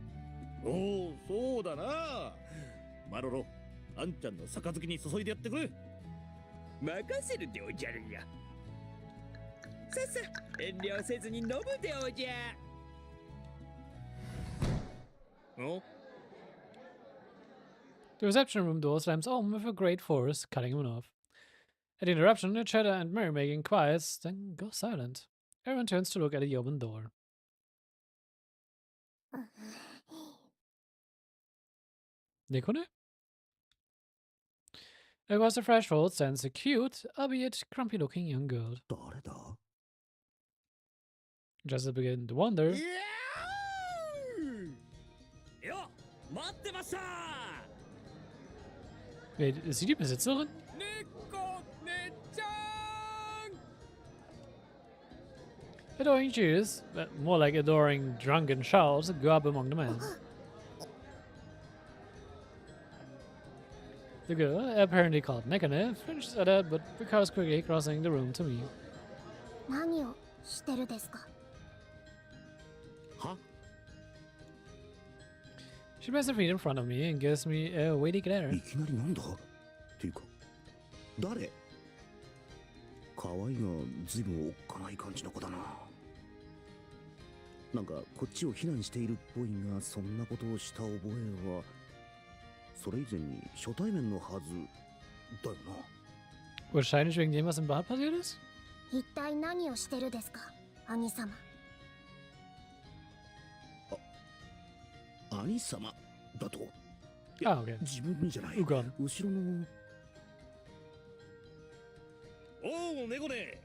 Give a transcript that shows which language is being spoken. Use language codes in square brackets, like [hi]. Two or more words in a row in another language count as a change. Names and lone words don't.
[ja] おお、そうだな。マロロ、あんちゃんの杯に注いでやってくれ。任せるでおじゃるよ。さっさ、遠慮せずに飲むでおじゃ。お [en] The reception room door slams open with a great force, cutting him off. At the interruption, the chatter and merrymaking quiets, then goes silent. Everyone turns to look at the open door. Nikone? Across the threshold stands a cute, albeit grumpy-looking young girl. [ja] 誰だ [en] Just as I begin to wonder, [ja] よ、待ってました。 [en] wait, [de] ist sie die Besitzerin? [en] Adoring Jews, but more like adoring drunken shouts, go up among the men. The girl, apparently called Nekane, flinches at that, but recovers quickly, crossing the room to me. [ja] 何をしてるですか? は [en] She places her feet in front of me and gives me a weighty glare. [ja] いきなりなんだっていうか誰可愛いがずいぶんおっかない感じの子だな。なんかこっちを非難しているっぽいが、そんなことをした覚えはそれ以前に初対面のはずだよな。 [de] Wahrscheinlich wegen dem, was im Bad passiert ist? [ja] 一体何をしてるですか、兄様。兄様だと。 [en] Ah, okay. [ja] 自分にじゃない。 Ugon. 後ろの。おう、猫ね。